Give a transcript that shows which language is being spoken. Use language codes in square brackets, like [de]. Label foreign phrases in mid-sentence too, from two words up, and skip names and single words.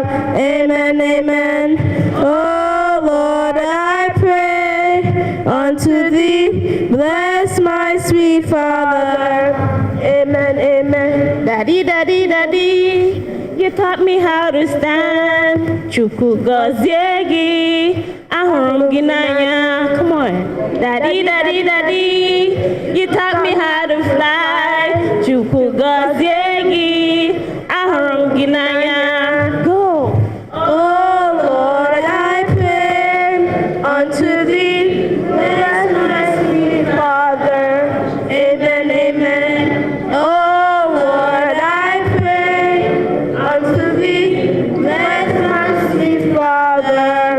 [en] Amen, amen. Oh Lord, I pray. Unto thee, bless my sweet Father. Amen, amen. Daddy, daddy, daddy, you taught me how to stand. [ig] Chukwu gozie gị, ahụrụ m gị n'anya. [en] Come on. Daddy, daddy, daddy, you taught me how to fly. [ig] Chukwu gozie gị, ahụrụ m gị n'anya. [en] Go. Oh Lord, I pray. Unto thee, bless my sweet Father. Amen, amen. Oh Lord, I pray. Unto thee, bless my sweet Father.